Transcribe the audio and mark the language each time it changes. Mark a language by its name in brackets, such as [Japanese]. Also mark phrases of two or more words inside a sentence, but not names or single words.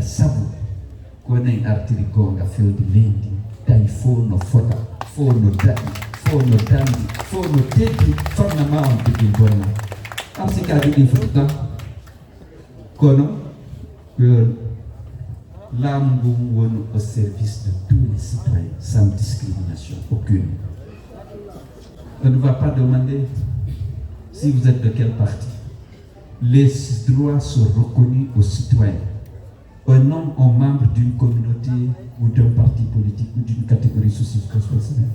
[Fula] sabu ko nen artiri gonga fewde leydi tawi fo no fota fo no daɗi fo no dandi fo no teddi fannama on tigi bonna am si ka ɗiɗi fotata kono laamu ngu woni [French] au service de tous les citoyens sans discrimination aucune. On ne va pas demander si vous êtes de quel parti. Les droits sont reconnus aux citoyens. Un homme ou membre d'une communauté ou d'un parti politique ou d'une catégorie socio-professionnelle.